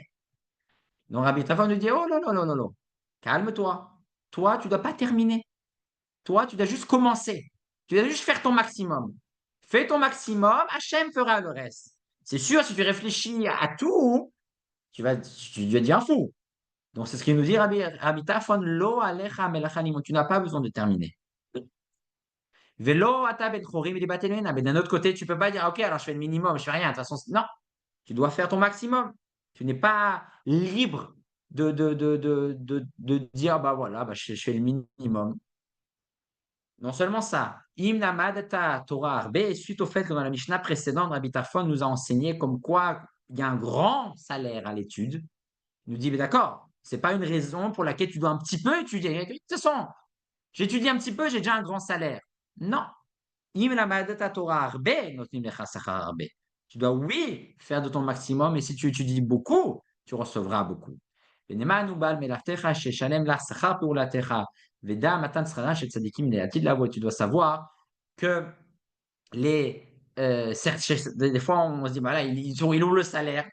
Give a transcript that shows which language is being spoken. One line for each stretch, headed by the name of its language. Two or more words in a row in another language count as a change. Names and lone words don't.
French: Donc Rabbi Tarfon nous dit, oh non, non, non, non, non, calme-toi. Toi, tu ne dois pas terminer. Toi, tu dois juste commencer. Tu dois juste faire ton maximum. Fais ton maximum, Hachem fera le reste. C'est sûr, si tu réfléchis à tout, tu deviens fou. Donc, c'est ce qu'il nous dit Rabbi Tarfon,
Hebrew: לא עליך המלאכה.
French: Tu n'as pas besoin de terminer.
Hebrew: ולא אתה בן חורין
French: et mais d'un autre côté, tu peux pas dire, OK, alors je fais le minimum, je fais rien. De toute façon, non, tu dois faire ton maximum. Tu n'es pas libre de dire, bah voilà, bah, je fais le minimum. Non seulement ça,
Hebrew: אם למדת תורה הרבה,
French: suite au fait que dans la Mishnah précédente, Rabbi Tarfon nous a enseigné comme quoi il y a un grand salaire à l'étude. Il nous dit, mais d'accord, c'est pas une raison pour laquelle tu dois un petit peu étudier. De toute façon, j'étudie un petit peu, j'ai déjà un grand salaire. Non.
Hebrew: אם למדת תורה הרבה, נותנים לך שכר הרבה.
French: Tu dois, oui, faire de ton maximum, et si tu étudies beaucoup, tu recevras beaucoup. Tu dois savoir que des fois, on se dit, voilà, il est où le salaire?